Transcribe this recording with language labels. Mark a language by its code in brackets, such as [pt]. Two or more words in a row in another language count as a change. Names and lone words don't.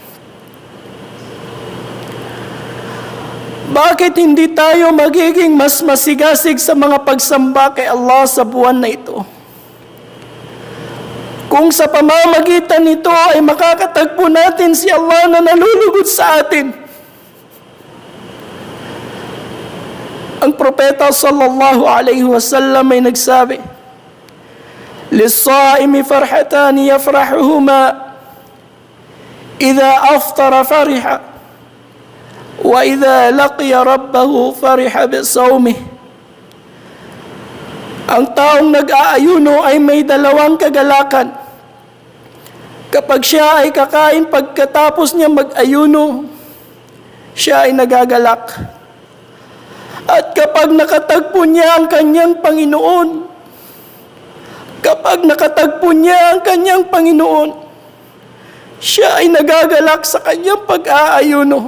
[tl] Bakit hindi tayo magiging mas masigasig sa mga pagsamba kay Allah sa buwan na ito? Kung sa pamamagitan nito ay makakatagpo natin si Allah na nalulugod sa atin. Ang propeta [ar] صلى الله عليه وسلم [tl] ay nagsabi, [ar] "للصائم فرحتان يفرحهما إذا أفطر فرح وإذا لقي ربه فرح بصومه." [tl] Ang taong nag-aayuno ay may dalawang kagalakan. Kapag siya ay kakain pagkatapos niya mag-ayuno, siya ay nagagalak. At kapag nakatagpo niya ang kanyang Panginoon, siya ay nagagalak sa kanyang pag-aayuno.